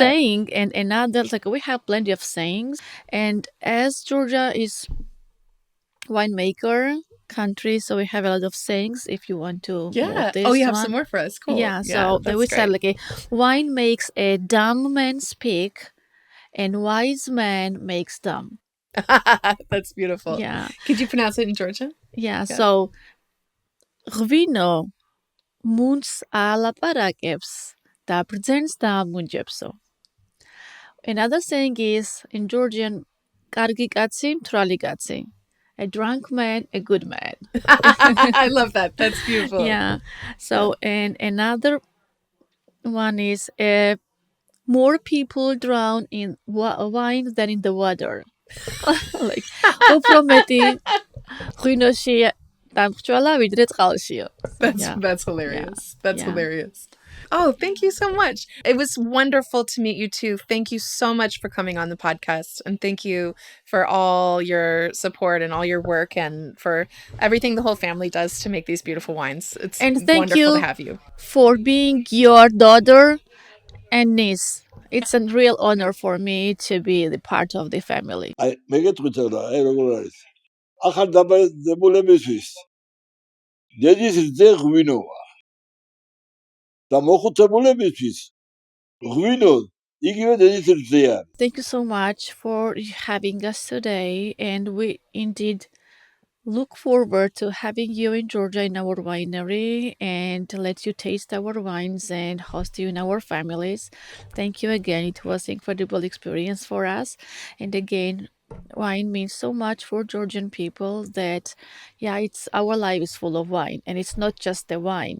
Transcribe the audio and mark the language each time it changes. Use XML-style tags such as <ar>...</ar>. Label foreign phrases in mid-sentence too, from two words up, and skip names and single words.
<en>saying, and another, like, we have plenty of sayings, and as Georgia is winemaker country, so we have a lot of sayings. If you want to Yeah. note this Oh, you have one. some more for us. Cool. Yeah, so they that's would say great. like a wine makes a dumb man speak, and wise man makes dumb. That's beautiful. Yeah, Could you pronounce it in Georgian? yeah.</en> <ka>So ღვინო მუნს ალაპარაკებს და ბრძენს დაამუნჯებსო.</ka> <en>Another saying is in Georgian,</en> <ka>კარგი კაცი, მთვრალი კაცი.</ka> <en>A drunk man, a good man. I love that. That's beautiful. Yeah. So, and another one is more people drown in wine than in the water. Like,</en> <ka>უფრო მეტი ღვინოში დამრჩალა ვიდრე წყალშია.</ka> <en>That's hilarious. That's Yeah. hilarious. Oh, thank you so much. It was wonderful to meet you too. Thank you so much for coming on the podcast. And thank you for all your support and all your work and for everything the whole family does to make these beautiful wines. It's And thank wonderful you to have you. for being your daughter and niece. It's a real honor for me to be the part of the family.</en> <ka>აი მეგეთქვით რა, აი როგორ არის. ახალდაბადებულებისთვის დედის რძე ღვინოა. და მოხუცებულებისთვის ღვინო იგივე დედის რძე არის.</ka> <en>Thank you so much for having us today, and we indeed look forward to having you in Georgia in our winery and to let you taste our wines and host you in our families. Thank you again. It was an incredible experience for us. And again, wine means so much for Georgian people that, yeah, it's our life is full of wine, and it's not just the wine.</en>